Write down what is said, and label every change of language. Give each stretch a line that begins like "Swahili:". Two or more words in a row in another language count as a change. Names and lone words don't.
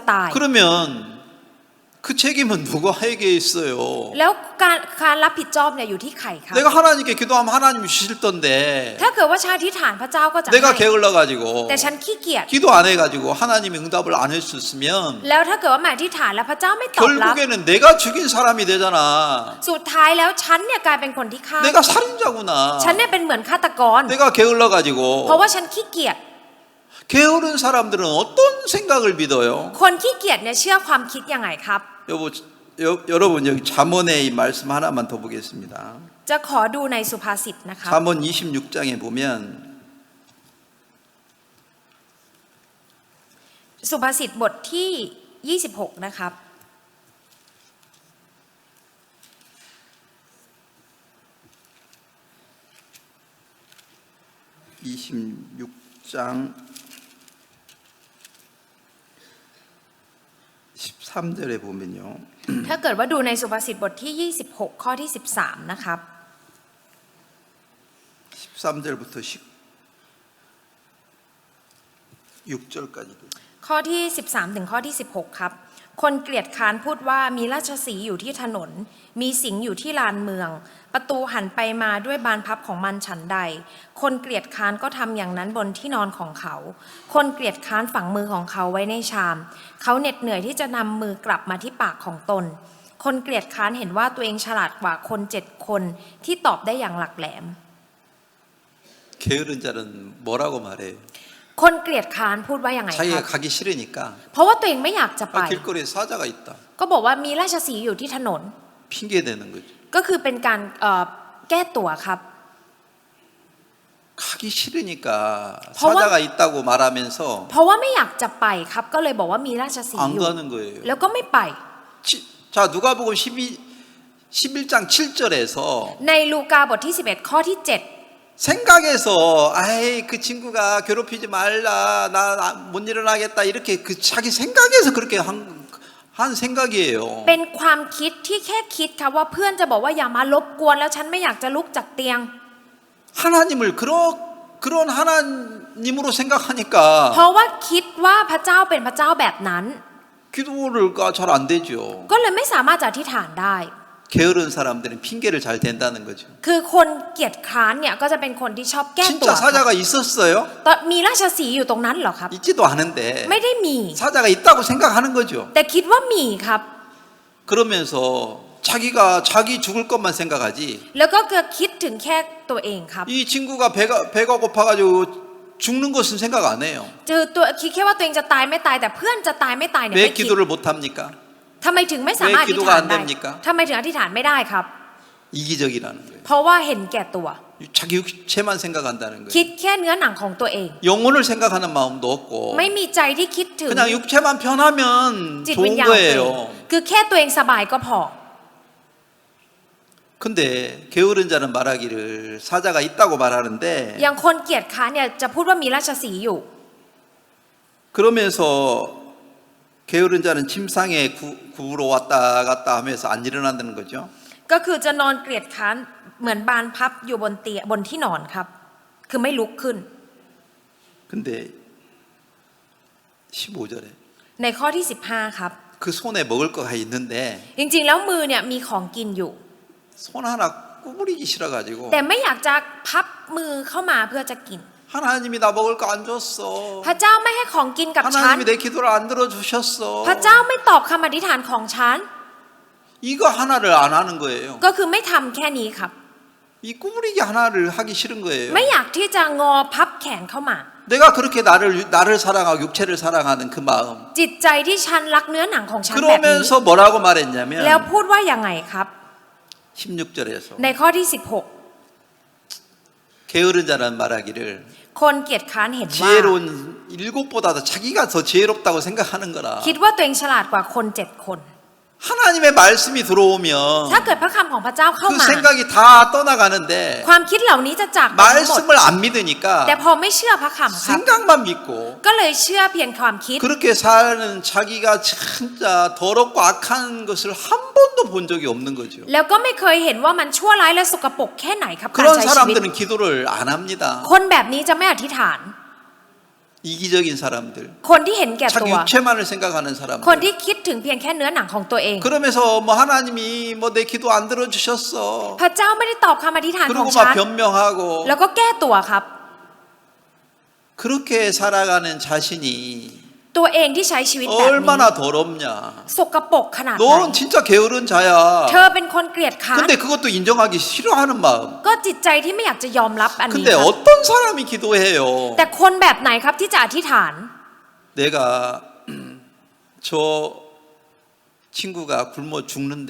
Korean: 그러면 그 그 책임은 누구에게 있어요?
Thai: แล้วการรับผิดชอบเนี่ยอยู่ที่ใครครับ
Korean: 내가 하나님께 기도하면 하나님 주실 건데
Thai: ถ้าเกิดว่าฉันอธิษฐานพระเจ้าก็จะ
Korean: 내가
Thai: ให้
Korean: 게을러 가지고
Thai: แต่ฉันขี้เกียจ
Korean: 기도 안 해가지고 하나님이 응답을 안 해줬으면
Thai: แล้วถ้าเกิดว่าแม่อธิษฐานแล้วพระเจ้าไม่ตอบรับ
Korean: 결국에는 내가 죽인 사람이 되잖아.
Thai: สุดท้ายแล้วฉันเนี่ยกลายเป็นคนที่ฆ่า
Korean: 내가 살인자구나.
Thai: ฉันเนี่ยเป็นเหมือนฆาตกร
Korean: 내가 게을러
Thai: เพราะ
Korean: 가지고
Thai: ว่าฉันขี้เกียจ
Korean: 게으른 사람들은 어떤 생각을 믿어요?
Thai: คนขี้เกียจเนี่ยเชื่อความคิดยังไงครับ
Korean: 여러분 여기 잠언의 이 말씀 하나만 더 보겠습니다.
Thai: จะขอดูในสุภาษิตนะครับ
Korean: 잠언 26장에 보면
Thai: สุภาษิตบทที่ 26 นะครับ
Korean: 26장 13절에 보면요.
Thai: ถ้าเกิดว่าดูในสุภาษิตบทที่ 26 ข้อที่ 13 นะครับ
Korean: 13절부터 16절까지.
Thai: ข้อที่ 13 ถึงข้อที่ 16 ครับ คนเกลียดค้านพูดว่ามีราชสีห์อยู่ที่ถนน มีสิงห์อยู่ที่ลานเมือง ประตูหันไปมาด้วยบานพับของมันฉันใด คนเกลียดค้านก็ทำอย่างนั้นบนที่นอนของเขา คนเกลียดค้านฝังมือของเขาไว้ในชาม เขาเหน็ดเหนื่อยที่จะนำมือกลับมาที่ปากของตน คนเกลียดค้านเห็นว่าตัวเองฉลาดกว่าคน7 คนที่ตอบได้อย่างหลักแหลม
Korean: 게으른 자는 뭐라고 말해요?
Thai: คนเกลียดค้านพูดว่าอย่างไรค
Korean: 자기가
Thai: รับ
Korean: 가기 싫으니까
Thai: เพราะว่าตัวเองไม่อยากจะไป
Korean: 길거리에 사자가 있다.
Thai: ก็บอกว่ามีราชสีห์อยู่ที่ถนน
Korean: 핑계 대는 거죠.
Thai: ก็คือเป็นการแก้ตัวครับ
Korean: 가기 싫으니까 더워? 사자가 있다고 말하면서
Thai: เพราะว่าไม่อยากจะไปครับ ก็เลยบอกว่ามีราชสีห์
Korean: 안
Thai: อยู่
Korean: 가는 거예요.
Thai: แล้วก็ไม่ไป
Korean: 자, 누가복음 11장 7절에서
Thai: ในลูกาบทที่ 11 ข้อที่ 7
Korean: 생각에서 아이 그 친구가 괴롭히지 말라 나 못 일어나겠다 이렇게 그 자기 생각에서 그렇게 한 생각이에요.
Thai: เป็นความคิดที่แค่คิดครับว่าเพื่อนจะบอกว่าอย่ามารบกวนแล้วฉันไม่อยากจะลุกจากเตียง
Korean: 하나님을 그런 하나님으로 생각하니까
Thai: เพราะว่าคิดว่าพระเจ้าเป็นพระเจ้าแบบนั้น
Korean: 기도가 잘 안 되죠.
Thai: ก็เลยไม่สามารถจะอธิษฐานได้
Korean: 게으른 사람들은 핑계를 잘 댄다는 거죠.
Thai: คือคนเกียจคร้านเนี่ยก็จะเป็นคนที่ชอบแก้ตัว
Korean: 진짜 사자가 있었어요?
Thai: ตอนมีราชสีห์อยู่ตรงนั้นเหรอครับ
Korean: 있지도 않은데
Thai: ไม่ได้มี
Korean: 사자가 있다고 생각하는 거죠.
Thai: แต่คิดว่ามีครับ
Korean: 그러면서 자기가 자기 죽을 것만 생각하지.
Thai: แล้วก็คิดถึงแค่ตัวเองครับ
Korean: 이 친구가 배가 고파가지고 죽는 것은 생각 안 해요.
Thai: เจอตัวคิดแค่ว่าตัวเองจะตายไม่ตายแต่เพื่อนจะตายไม่ตายเนี่ย
Korean: 왜
Thai: ไม่คิด
Korean: 기도를 못 합니까?
Thai: ทำไมถึงไม่สามารถอธิษฐานได้
Korean: 왜 기도가 안 됩니까?
Thai: ทำไมถึงอธิษฐานไม่ได้ครับ
Korean: 이기적이라는 거예요.
Thai: เพราะว่าเห็นแก่ตัว
Korean: 자기 육체만 생각한다는
Thai: คิ
Korean: 거예요.
Thai: ดแค่เนื้อหนังของตัวเอง
Korean: 영혼을 생각하는 마음도 없고
Thai: ไม่มีใจที่คิดถึง
Korean: 그냥 육체만 편하면
Thai: จิตวิญ
Korean: 좋은
Thai: ญาณตัวเอง
Korean: 거예요.
Thai: คือแค่ตัวเองสบายก็พอ
Korean: 근데 게으른 자는 말하기를 사자가 있다고 말하는데
Thai: อย่างคนเกียจค้านเนี่ยจะพูดว่ามีราชสีห์อยู่
Korean: 그러면서 게으른 자는 침상에 굽으러 왔다 갔다 하면서 안 일어난다는 거죠.
Thai: ก็คือจะนอนเกลียดค้านเหมือนบานพับอยู่บนเตียงบนที่นอนครับ คือไม่ลุกขึ้น
Korean: 근데 15절에
Thai: ในข้อที่ 15 ครับ
Korean: 그 손에 먹을 거가 있는데
Thai: จริงๆแล้วมือเนี่ยมีของกินอยู่
Korean: 손 하나 구부리기 싫어가지고
Thai: แต่ไม่อยากจะพับมือเข้ามาเพื่อจะกิน
Korean: 하나님이 나 먹을 거 안 줬어.
Thai: พระเจ้าไม่ให้ของกินกับฉัน
Korean: 하나님이 내 기도를 안 들어주셨어.
Thai: พระเจ้าไม่ตอบคำอธิษฐานของฉัน
Korean: 이거 하나를 안 하는 거예요.
Thai: ก็คือไม่ทำแค่นี้ครับ
Korean: 이 구부리기 하나를 하기 싫은 거예요.
Thai: ไม่อยากที่จะงอพับแขนเข้ามา
Korean: 내가 그렇게 나를 사랑하고 육체를 사랑하는 그 마음.
Thai: จิตใจที่ฉันรักเนื้อหนังของฉันแบบนี้
Korean: 그러면서 뭐라고 말했냐면
Thai: แล้วพูดว่ายังไงครับ
Korean: 16절에서
Thai: ในข้อที่
Korean: 게으른 자는 말하기를
Thai: 16 คนเกียจค้านเห็นว่า
Korean: 지혜로운 7보다도 자기가 더 지혜롭다고 생각하는 거라.
Thai: คิดว่าตัวเองฉลาดกว่าคน7 คน
Korean: 하나님의 말씀이 들어오면
Thai: ถ้าเกิดพระคำของพระเจ้าเข้า
Korean: 그
Thai: มา
Korean: 생각이 다 떠나가는데
Thai: ความคิดเหล่านี้จะจากไปทั้งหมด
Korean: 말씀을 안 믿으니까
Thai: แต่พอไม่เชื่อพระคำครับ
Korean: 생각만 믿고
Thai: ก็เลยเชื่อเพียงความคิด
Korean: 그렇게 사는 자기가 진짜 더럽고 악한 것을 한 번도 본 적이 없는 거죠.
Thai: แล้วก็ไม่เคยเห็นว่ามันชั่วร้ายและสกปรกแค่ไหนครับการ
Korean: 그런
Thai: ใช้ชีวิต
Korean: 사람들은 기도를 안 합니다.
Thai: คนแบบนี้จะไม่อธิษฐาน
Korean: 이기적인 사람들,
Thai: คนที่เห็นแก่ตั
Korean: 자기
Thai: ว
Korean: 육체만을 생각하는
Thai: คน
Korean: 사람들.
Thai: ที่คิดถึงเพียงแค่เนื้อหนังของตัวเอง
Korean: 그러면서 뭐 하나님이 뭐 내 기도 안 들어주셨어.
Thai: พระเจ้าไม่ได้ตอบคำอธิษฐานของ
Korean: 그리고
Thai: ฉัน
Korean: 막 변명하고
Thai: แล้วก็แก้ตัวครับ
Korean: 그렇게 살아가는 자신이
Thai: ตัวเองที่ใช้ชีวิตแบบนี้
Korean: 얼마나 더럽냐.
Thai: สกปรกขนาดไหน
Korean: 너는 진짜 게으른 자야.
Thai: เธอเป็นคนเกลียดค้าน
Korean: 근데 그것도 인정하기 싫어하는 마음.
Thai: ก็จิตใจที่ไม่อยากจะยอมรับอันนี้
Korean: 근데
Thai: ครับ
Korean: 어떤 사람이 기도해요?
Thai: แต่คนแบบไหนครับที่จะอธิษฐาน
Korean: 내가 저 친구가 굶어 죽는데